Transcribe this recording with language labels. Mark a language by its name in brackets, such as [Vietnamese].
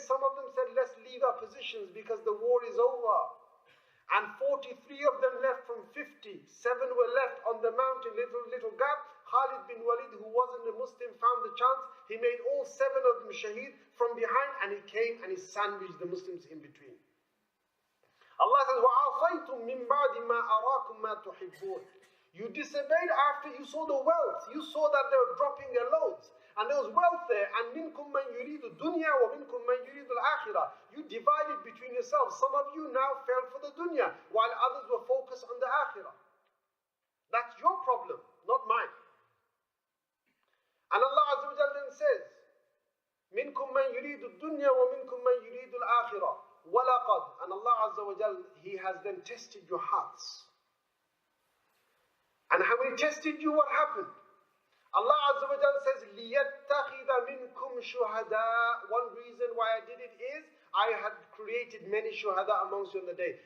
[English] Some of them said, let's leave our positions because the war is over. And 43 of them left from 50. 7 were left on the mountain, little gap. Khalid bin Walid, who wasn't a Muslim, found the chance. He made all 7 of them shaheed from behind, and he came and he sandwiched the Muslims in between. Allah says, [Arabic] وَعَصَيْتُم مِّن بَعْدِ مَا أَرَاكُم مَا تُحِبُّونَ. [English] You disobeyed after you saw the wealth. You saw that they were dropping their loads. And there was wealth there. [Arabic] And مِنْكُم مَّن يُرِيدُ الدُّنْيَا وَمِنْكُم مَّن يُرِيدُ الْآخِرَةِ. [English] You divided between yourselves. Some of you now fell for the dunya, while others were focused on the akhirah. That's your problem, not mine. And Allah Azza wa Jalla then says, [Arabic] مِنْكُم مَّن يُرِيدُ الدُّنْيَا وَمِنْكُم مَّن يُرِيدُ الْآخِرَةِ وَلَقَدْ. [English] And Allah Azza wa Jalla, He has then tested your hearts. And when He tested you, what happened? Allah Azza wa Jalla says, [Arabic] لِيَتَّخِذَ مِنْكُمْ شُهَدَاءَ. [English] One reason why I did it is, I had created many shuhada amongst you on the day.